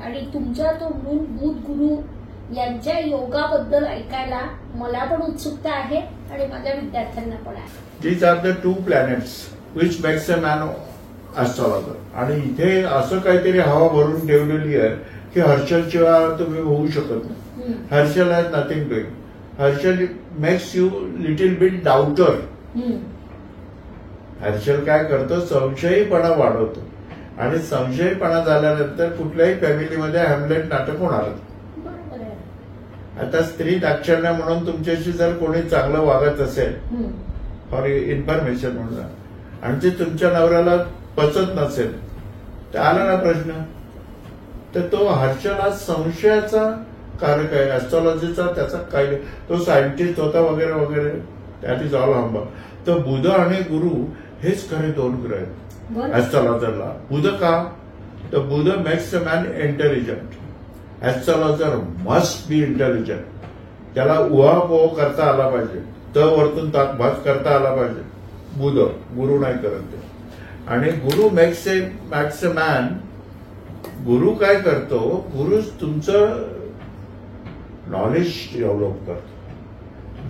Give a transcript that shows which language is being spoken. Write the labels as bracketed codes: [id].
[mr] आणि तुमच्या तोंडून बुध गुरु यांच्या योगाबद्दल ऐकायला मला पण उत्सुकता आहे आणि माझ्या विद्यार्थ्यांना पण आहे. [en] These are the 2 planets which makes a man astrologer. [mr] आणि इथे असं काहीतरी हवा भरून ठेवलेली आहे की हर्षलशिवाय तुम्ही होऊ शकत नाही. [en] Herschel has nothing doing. Herschel makes you little bit doubter. [mr] Harshal काय करतो, संशयीपणा वाढवतो. आणि संशयीपणा झाल्यानंतर कुठल्याही फॅमिलीमध्ये हॅमलेट नाटक होणार. आता स्त्री दाक्षिण्य म्हणून तुमच्याशी जर कोणी चांगलं वागत असेल, [en] for information [mr] म्हणून, आणि ते तुमच्या नवऱ्याला पचत नसेल, तर आला ना प्रश्न. तर तो हर्षल हा संशयाचा कारक आहे. ॲस्ट्रॉलॉजीचा त्याचा काय, तो सायंटिस्ट होता वगैरे वगैरे. [en] That is all हंबा. [mr] तर बुध आणि गुरु हेच खरे 2 ग्रह आहेत. बरं. ऍस्ट्रॉलॉजरला. बुध का? तर बुध [en] Makes a man intelligent. Astrologer must be intelligent. [mr] त्याला उहापोह करता आला पाहिजे, वरतून भाग करता आला पाहिजे. बुध, गुरु नाही करत ते. आणि गुरु [en] Makes a man. [mr] गुरु काय करतो? गुरु तुमचं नॉलेज डेव्हलप करतो.